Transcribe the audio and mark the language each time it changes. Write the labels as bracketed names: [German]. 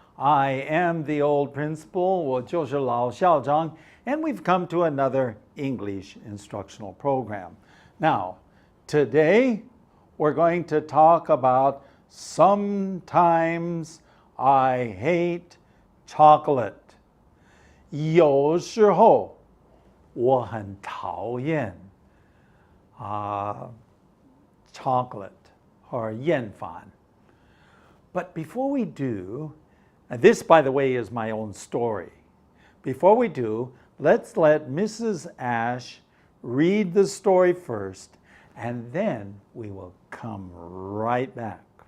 [English] I am the Old Principal, [Chinese] 我就是老校长, [English] and we've come to another English instructional program. Now, today we're going to talk about sometimes I hate chocolate. [Chinese] 有时候我很讨厌chocolate or 厌烦. [English] But before we do, and this, by the way, is my own story. Before we do, let's let Mrs. Ash read the story first, and then we will come right back.